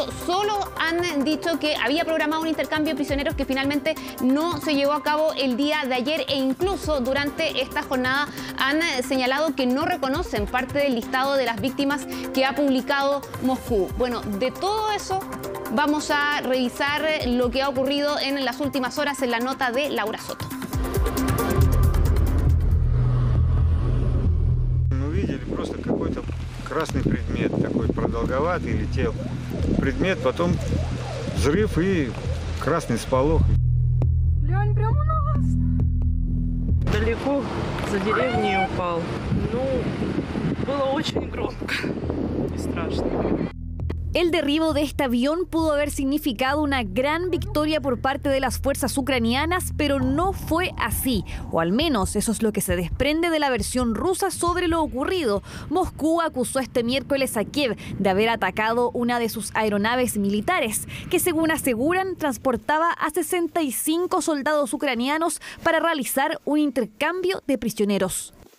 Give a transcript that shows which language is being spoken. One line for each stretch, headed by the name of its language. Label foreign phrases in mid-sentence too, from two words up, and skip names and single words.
Spanish: Solo han dicho que había programado un intercambio de prisioneros que finalmente no se llevó a cabo el día de ayer, e incluso durante esta jornada han señalado que no reconocen parte del listado de las víctimas que ha publicado Moscú. Bueno, de todo eso vamos a revisar lo que ha ocurrido en las últimas horas en la nota de Laura Soto.
Russian: Просто какой-то красный предмет, такой продолговатый, летел предмет, потом взрыв и красный сполох. Лянь, прямо на вас. Далеко за деревней упал. Ну, было очень громко и страшно.
Spanish: El derribo de este avión pudo haber significado una gran victoria por parte de las fuerzas ucranianas, pero no fue así, o al menos eso es lo que se desprende de la versión rusa sobre lo ocurrido. Moscú acusó este miércoles a Kiev de haber atacado una de sus aeronaves militares, que según aseguran transportaba a 65 soldados ucranianos para realizar un intercambio de prisioneros.